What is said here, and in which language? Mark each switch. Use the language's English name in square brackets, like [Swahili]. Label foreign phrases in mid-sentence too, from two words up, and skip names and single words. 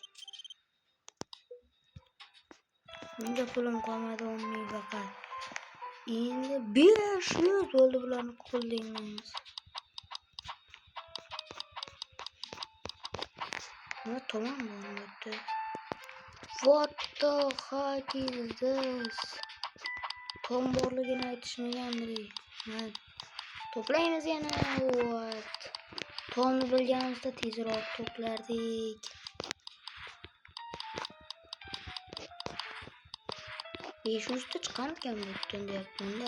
[Uzbek] Menga pulim qolmadi, 10 ming faqat. Endi 500 bo'ldi bularni qo'llaymiz. Nima tamam bo'ldi. [English] What the heck is this? [Uzbek] Tom borligini aytishmagandik. To'playmiz yana. What? Tomni bilganimizda tezroq to'plardik. 500 ta chiqarkan butun deyapman-da.